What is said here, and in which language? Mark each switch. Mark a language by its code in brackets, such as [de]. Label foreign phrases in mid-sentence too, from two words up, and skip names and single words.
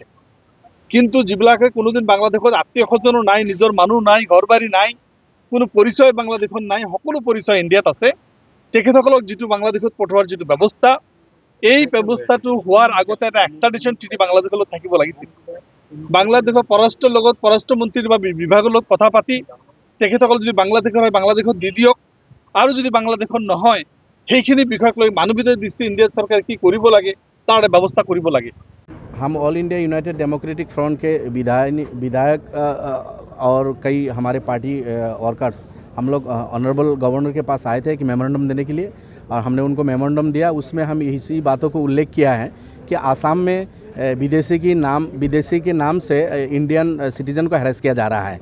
[as] কিন্তু যিবিলাকে কোনোদিন বাংলাদেশত আত্মীয় স্বজনো নাই, নিজৰ মানুহ নাই, ঘৰ বাৰী নাই, কোনো পৰিচয় বাংলাদেশত নাই, সকলো পৰিচয় ইণ্ডিয়াত আছে, তেখেতসকলক যিটো বাংলাদেশত পঠোৱাৰ যিটো ব্যৱস্থা, এই ব্যৱস্থাটো হোৱাৰ আগতে এটা [en] extradition treaty [as] বাংলাদেশৰ লগত থাকিব লাগিছিল। বাংলাদেশৰ পৰৰাষ্ট্ৰৰ লগত, পৰৰাষ্ট্ৰ মন্ত্ৰীৰ বা বিভাগৰ লগত কথা পাতি তেখেতসকল যদি বাংলাদেশৰ হয় বাংলাদেশত দি দিয়ক, আৰু যদি বাংলাদেশত নহয় সেইখিনি বিষয়ক লৈ মানৱীয় দৃষ্টি ইণ্ডিয়া চৰকাৰে কি কৰিব লাগে তাৰ এটা ব্যৱস্থা কৰিব লাগে। [hi] हम ऑल इंडिया यूनाइटेड डेमोक्रेटिक फ्रंट के विधायक और कई हमारे [en] party workers [hi] हम लोग [en] honourable governor [hi] के पास आए थे कि मेमोरेंडम देने के लिए, और हमने उनको मेमोरेंडम दिया। उसमें हम इसी बातों को उल्लेख किया है कि आसाम में विदेशी के नाम से [en] Indian citizen [hi] को हैरेस किया जा रहा है।